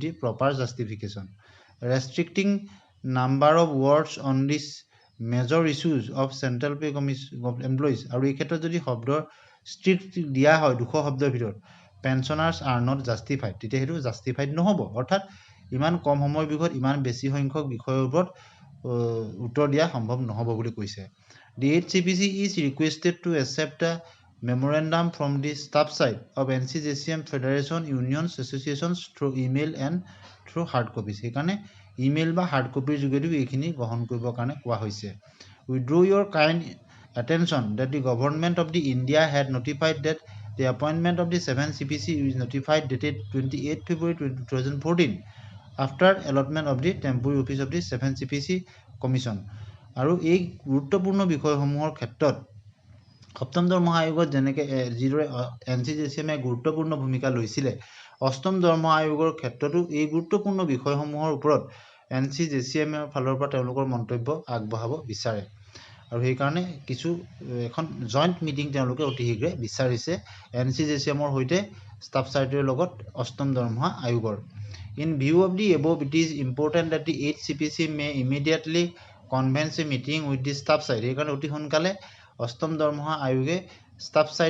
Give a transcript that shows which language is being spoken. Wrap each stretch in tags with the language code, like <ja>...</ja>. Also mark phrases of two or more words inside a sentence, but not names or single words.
<en>the proper justification restricting number of words on this major issues of Central Pay Commission of employees</en> <as>আৰু এই ক্ষেত্ৰত যদি শব্দৰ ষ্ট্ৰিক্ট দিয়া হয় 200 শব্দৰ ভিতৰত</as> <en>pensioners are not justified</en> <as>তেতিয়া সেইটো জাষ্টিফাইড নহ'ব অৰ্থাৎ ইমান কম সময়ৰ ভিতৰত ইমান বেছি সংখ্যক বিষয়ৰ ওপৰত উত্তৰ দিয়া সম্ভৱ নহ'ব বুলি কৈছে</as> <en>The 8CPC is requested to accept a memorandum from the staff side of NCJCM Federation Unions Associations through email and through hard copies</en> <as>সেইকাৰণে ইমেইল বা হাৰ্ড কপিৰ যোগেদিও এইখিনি গ্ৰহণ কৰিবৰ কাৰণে কোৱা হৈছে</as> <en>We draw your kind attention that the government of the India had notified that the appointment of the 7CPC is notified dated 28 February 2014 after allotment of the temporary office of the 7CPC Commission</en> <as>আৰু এই গুৰুত্বপূৰ্ণ বিষয়সমূহৰ ক্ষেত্ৰত সপ্তম দৰমহা আয়োগত যেনেকৈ যিদৰে NCJCM গুৰুত্বপূৰ্ণ ভূমিকা লৈছিলে অষ্টম দৰমহা আয়োগৰ ক্ষেত্ৰতো এই গুৰুত্বপূৰ্ণ বিষয়সমূহৰ ওপৰত NCJCM ফালৰ পৰা তেওঁলোকৰ মন্তব্য আগবঢ়াব বিচাৰে আৰু সেইকাৰণে কিছু এখন</as> <en>joint meeting</en> <as>তেওঁলোকে অতি শীঘ্ৰে বিচাৰিছে NCJCMৰ সৈতে</as> <en>staff sideৰ</en> <as>লগত অষ্টম দৰমহা আয়োগৰ</as> <en>In view of the above, it is important that the 8CPC may immediately convene a meeting with the staff side.</en> <as>সেইকাৰণে অতি সোনকালে অষ্টম দৰমহা আয়োগে</as> <en>staff side</en>